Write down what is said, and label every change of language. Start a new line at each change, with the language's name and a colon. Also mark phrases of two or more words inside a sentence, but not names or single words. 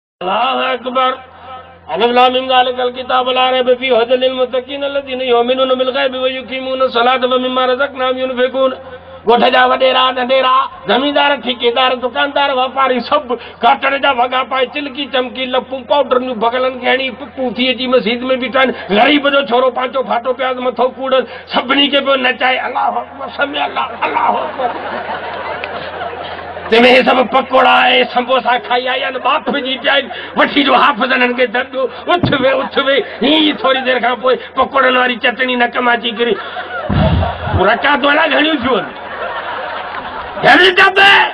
Arabic: الله أكبر. ألف لام ميم ذلك الكتاب لا ريب فيه هدى للمتقين الذين يؤمنون بالغيب ويقيمون الصلاة ومما رزقناهم ينفقون.
Sindhi: ॻोठ जा वॾेरा नंढेरा, ज़मींदार ठेकेदार दुकानदार वापारी सभु काटण जा वॻा पाए चिलकी चमकी लपूं पाउडर भगलनि खे हणी पिपूं थी अची मस्जिद में बीठा आहिनि। ग़रीब जो छोरो पांचो फाटो पिया मथो कूड़नि सभिनी खे पियो नचाए
Arabic: الله أكبر
Sindhi: समी
Arabic: الله أكبر.
Sindhi: तंहिंमें सभु पकोड़ा ऐं समोसा खाई आया आहिनि बाप जी पिया आहिनि वठी जो हाफ़िज़नि खे दर्दो उथ वे हीअं थोरी देरि खां पोइ पकोड़नि वारी चटणी नक मां अची किरी रकातूं अलाए घणियूं थियूं आहिनि।